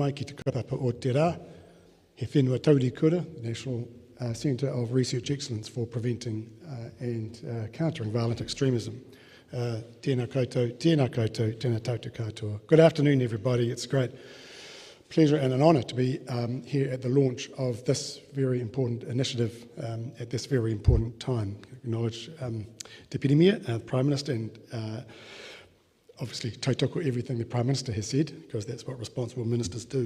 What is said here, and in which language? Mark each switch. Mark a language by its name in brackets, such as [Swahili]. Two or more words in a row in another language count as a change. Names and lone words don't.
[Māori] mai ki te kaupapa o te rā, he whenua taurikura, [English] the National Centre of Research Excellence for Preventing and Countering Violent Extremism. [Māori] Tēnā koutou, tēnā koutou, tēnā tātou katoa. [English] Good afternoon, everybody. It's a great pleasure and an honour to be here at the launch of this very important initiative at this very important time. Acknowledge [Māori] Te Piremia, [English] Prime Minister, and obviously tautoko everything the Prime Minister has said, because that's what responsible ministers do.